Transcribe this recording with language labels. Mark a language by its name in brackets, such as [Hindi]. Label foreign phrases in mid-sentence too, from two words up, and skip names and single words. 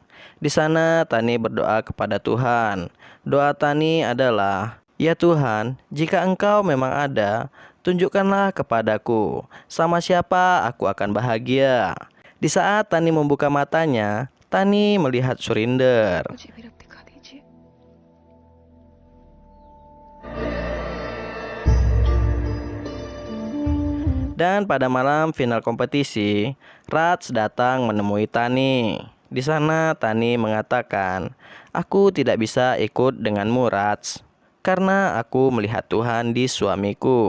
[Indonesian] Di sana, Tani berdoa kepada Tuhan. Doa Tani adalah, "Ya Tuhan, jika Engkau memang ada, tunjukkanlah kepadaku sama siapa aku akan bahagia." Di saat Tani membuka matanya, Tani melihat Surinder. [Hindi] मुझे भी रब दिखा दीजिए। [Indonesian] Dan pada malam final kompetisi, Raj datang menemui Tani. Di sana Tani mengatakan, "Aku tidak bisa ikut denganmu, Raj, karena aku melihat Tuhan di suamiku.